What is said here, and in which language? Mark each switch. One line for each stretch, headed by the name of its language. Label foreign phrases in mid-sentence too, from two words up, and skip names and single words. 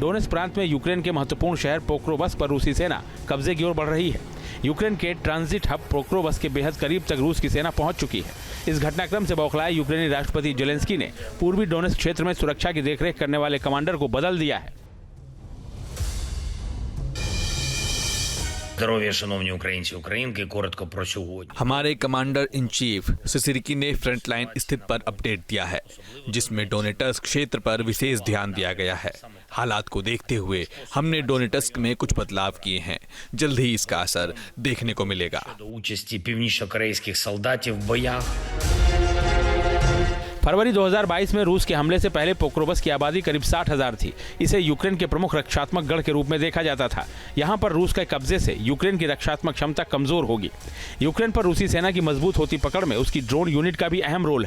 Hindi: डोनेट्स्क प्रांत में यूक्रेन के महत्वपूर्ण शहर पोक्रोवस्क पर रूसी सेना कब्जे की ओर बढ़ रही है। यूक्रेन के ट्रांजिट हब पोक्रोवस्क के बेहद करीब तक रूस की सेना पहुंच चुकी है। इस घटनाक्रम से बौखलाए यूक्रेनी राष्ट्रपति जेलेंस्की ने पूर्वी डोनेट्स्क क्षेत्र में सुरक्षा की देखरेख करने वाले कमांडर को बदल दिया है।
Ukrainian: Здоров'я, шановні українці, українки, коротко про сьогодні.
Hindi: हमारे
English: commander in chief
Hindi: सिसिरकी ने फ्रंटलाइन स्थिति पर अपडेट दिया है, जिसमें डोनेट्स्क क्षेत्र पर विशेष ध्यान दिया गया है। हालात को देखते हुए हमने डोनेट्स्क में कुछ बदलाव किए हैं। जल्द ही इसका असर देखने को मिलेगा।
Ukrainian: До участі північно-корейських солдатів в боях.
Hindi: फरवरी 2022 में रूस के हमले से पहले पोक्रोवस्क की आबादी करीब 60,000 थी। इसे यूक्रेन के प्रमुख रक्षात्मक गढ़ के रूप में देखा जाता था। यहाँ पर रूस के कब्जे से यूक्रेन की रक्षात्मक क्षमता कमजोर होगी। यूक्रेन पर रूसी सेना की मजबूत होती पकड़ में उसकी ड्रोन यूनिट का भी अहम रोल है।